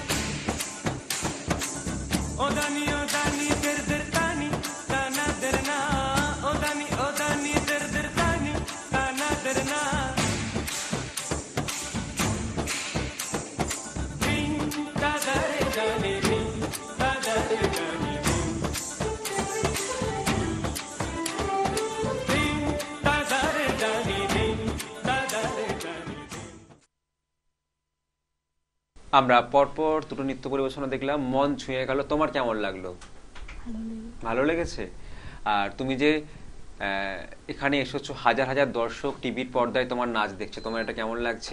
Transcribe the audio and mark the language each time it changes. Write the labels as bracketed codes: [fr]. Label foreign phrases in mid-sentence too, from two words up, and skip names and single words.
[bn] ओ दनि दर दर तानी तना दर ना ओ दनि दर दर तानी तना दर ना धिम तदरे दनि धिम तदरे दनि धिम तदरे दनि धिम तदरे दनि আমরা পরপর দুটো নৃত্য পরিবেশনা দেখলাম, মন ছুঁয়ে গেল। তোমার কেমন লাগলো? ভালো লাগে। ভালো লেগেছে? আর তুমি যে এখানে এসেছো, হাজার হাজার দর্শক টিভির পর্দায় তোমার নাচ দেখছে, তোমার এটা কেমন লাগছে?